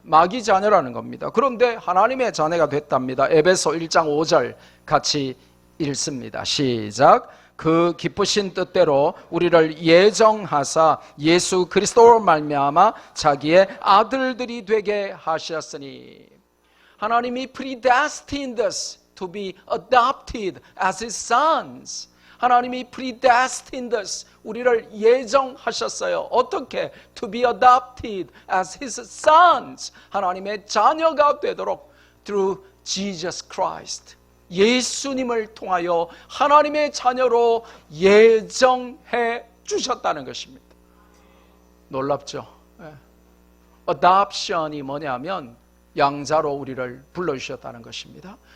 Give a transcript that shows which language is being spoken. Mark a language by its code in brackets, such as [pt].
[ko] 마귀 자녀라는 겁니다. 그런데 하나님의 자녀가 됐답니다. 에베소 1장 5절 같이 읽습니다. 시작. 그 기쁘신 뜻대로 우리를 예정하사 예수 그리스도로 말미암아 자기의 아들들이 되게 하셨으니. 하나님이 [en] predestined us to be adopted as His sons. [ko] 하나님이 [en] predestined us, [ko] 우리를 예정하셨어요. 어떻게? [en] To be adopted as His sons. [ko] 하나님의 자녀가 되도록 [en] through Jesus Christ. [ko] 예수님을 통하여 하나님의 자녀로 예정해 주셨다는 것입니다. 놀랍죠? Adoption이 뭐냐면 양자로 우리를 불러주셨다는 것입니다.